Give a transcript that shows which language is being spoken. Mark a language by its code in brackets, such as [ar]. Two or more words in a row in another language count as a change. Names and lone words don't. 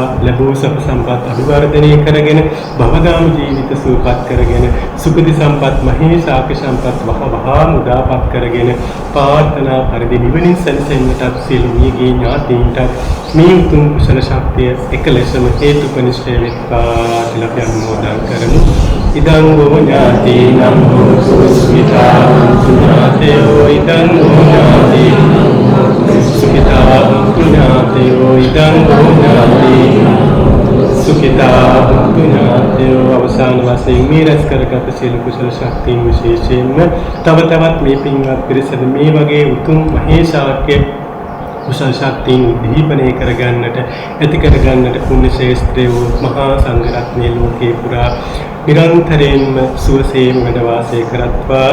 [si] ලැබූ සැප සම්පත් අභිවර්ධනය කරගෙන භවගාමී ජීවිත සුවපත් කරගෙන සුඛදී සම්පත් මහේසාක සම්පත් වහවහා මුදාපත් කරගෙන ප්‍රාර්ථනා පරිදි නිවනින් සැනසෙන්නට සියලු මියගේ ඥාතීන්ට මේ උතුම් කුසල ශක්තිය එකලෙසම හේතුපනිෂ්ඨ වෙත්වා කියලා අපි අනුමෝදන් කරමු. [pi] ඉදං වූ ඥාතීනං හෝතු සුඛිතා ඥාතයෝ ඉදං වූ ඥාතීනං සුඛිතා ඥාතයෝ ඉදං වූ ඥාතීනං සුඛිතා ඥාතයෝ. [si] අවසාන වශයෙන් මේ රැස් කරගත් සියලු කුසල ශක්තියින් විශේෂයෙන්ම තව තවත් මේ පින්වත් පිරිසට මේ වගේ උතුම් මහේසාක්‍ය කුසල ශක්තියින් දීපනය කරගන්නට ඇති කරගන්නට පුණ්‍ය ශේෂ්ත්‍රය වූ මහා සංඝ රත්නයේ ලෝකේ පුරා නිරන්තරයෙන්ම සුවසේම වැඩ වාසය කරත්වා.